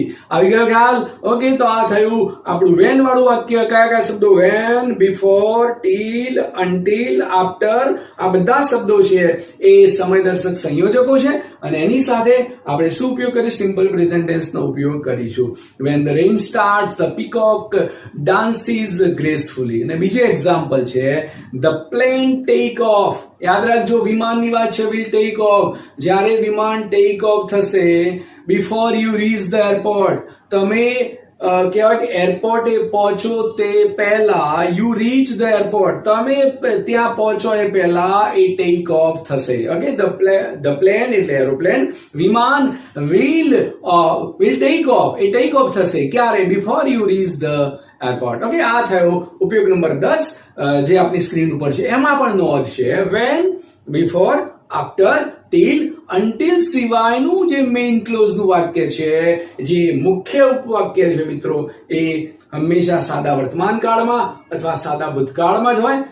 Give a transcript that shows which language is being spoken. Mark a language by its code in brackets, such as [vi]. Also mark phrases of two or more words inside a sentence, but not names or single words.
[gu] આવી ગયો ખ્યાલ? ઓકે, તો આ થયું આપણું વેન વાળું વાક્ય. કયા કયા શબ્દો? વેન, બિફોર, ટીલ, અનટીલ, આફ્ટર આ બધા શબ્દો છે એ સમયદર્શક સંયોજકો છે. અને એની સાથે આપણે શું ઉપયોગ કરીશું? [en] simple present tense [gu] નો ઉપયોગ કરીશું. [en] When the rain starts the peacock dances gracefully. [gu] અને બીજો એક્ઝામ્પલ છે [en] the plane take off. [gu] યાદ રાખજો, વિમાનની વાત છે. [en] will take off, [gu] જ્યારે વિમાન [en] take off [gu] થશે. [en] before you reach the airport, [gu] તમે કહેવાય કે એરપોર્ટે પહોંચો તે પહેલા. [en] you reach the airport, [gu] તમે ત્યાં પહોંચો એ પહેલા એ [en] take off [gu] થશે. ઓકે, [en] the plane [gu] એટલે એરોપ્લેન. વિમાન [en] will take off, [gu] એ [en] take off [gu] થશે ક્યારે? [en] before you reach the airport. [gu] ઓકે, આ થયો ઉપયોગ નંબર 10 જે આપની સ્ક્રીન ઉપર છે. એમાં પણ નોંધ છે વેન, બિફોર, આફ્ટર, ટીલ અનટિલ સિવાયનું જે [en] main clause [gu] વાક્ય છે, જે મુખ્ય ઉપવાક્ય છે મિત્રો, એ હંમેશા સાદા વર્તમાન કાળમાં અથવા સાદા ભૂતકાળમાં જ હોય.